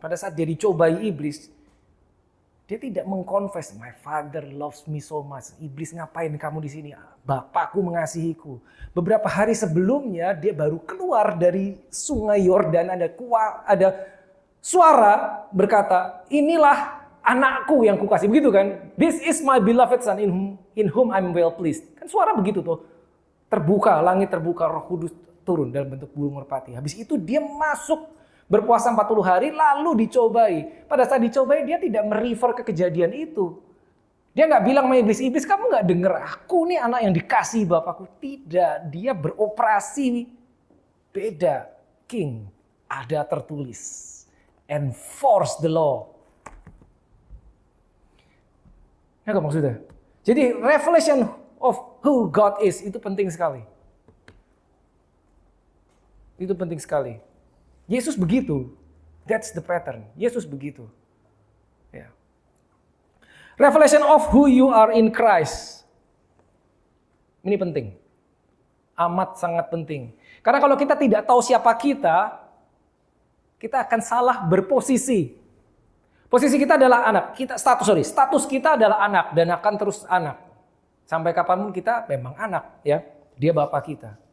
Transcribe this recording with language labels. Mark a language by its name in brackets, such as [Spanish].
[Indonesian] Pada saat dia dicobai iblis, dia tidak mengkonfes, [English] my father loves me so much. [Indonesian] Iblis, ngapain kamu di sini? Bapakku mengasihiku. Beberapa hari sebelumnya dia baru keluar dari sungai Yordan, ada suara berkata, inilah anakku yang kukasih. Begitu kan? [English] This is my beloved son in whom I'm well pleased. [Indonesian] Kan suara begitu tuh. Terbuka, langit terbuka, Roh Kudus turun dalam bentuk burung merpati. Habis itu dia masuk berpuasa 40 hari lalu dicobai. Pada saat dicobai dia tidak merefer ke kejadian itu. Dia nggak bilang sama iblis, iblis kamu nggak denger aku nih anak yang dikasih bapakku. Tidak, dia beroperasi beda. [English] King, [Indonesian] ada tertulis. [English] Enforce the law. [Indonesian] Ya gak maksudnya? Jadi [English] revelation of who God is [Indonesian] itu penting sekali. Itu penting sekali. Yesus begitu. [English] That's the pattern. [Indonesian] Yesus begitu. Ya. [English] Revelation of who you are in Christ. [Indonesian] Ini penting. Amat sangat penting. Karena kalau kita tidak tahu siapa kita akan salah berposisi. Posisi kita adalah anak. Status kita adalah anak dan akan terus anak. Sampai kapanpun kita memang anak, ya. Dia bapak kita.